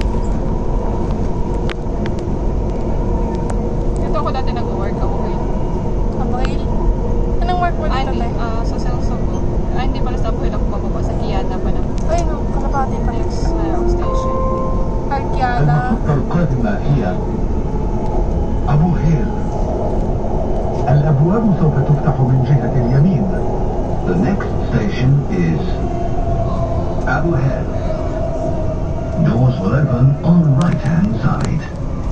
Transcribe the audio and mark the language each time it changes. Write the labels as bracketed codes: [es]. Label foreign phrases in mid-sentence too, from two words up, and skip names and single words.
[tl] Ito ako dati nag-work ako ngayon. Abuhil? Anong work mo dito tayo? Sa Celso ko. Hindi pala sa Abuhil ako bababa sa Kiana pa na. Ay no, kalapate pa. [en] Next station. Kiana. [ar] المحطة القادمة هي أبو هيل. الأبواب سوف تفتح من جهة اليمين. [en] The next station is Abu Hel. Doors will open on the right-hand side.